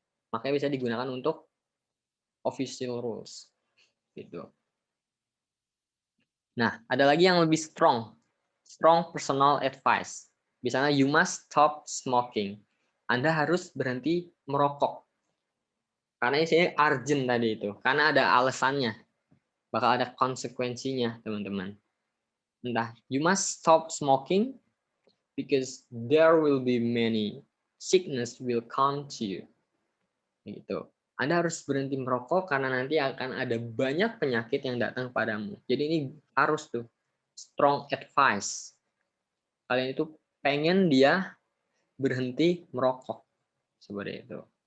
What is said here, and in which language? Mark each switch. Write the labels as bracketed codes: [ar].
[id] Makanya bisa digunakan untuk official rules. Gitu. Nah, ada lagi yang lebih strong. [en] Strong personal advice. [id] Misalnya, [en] you must stop smoking. [id] Anda harus berhenti merokok. Karena ini urgent tadi itu. Karena ada alasannya. Bakal ada konsekuensinya, teman-teman. Entah, [en] you must stop smoking because there will be many sickness will come to you. [id] Gitu. Anda harus berhenti merokok karena nanti akan ada banyak penyakit yang datang padamu. Jadi ini harus tuh strong advice. Kalian itu pengen dia berhenti merokok seperti itu.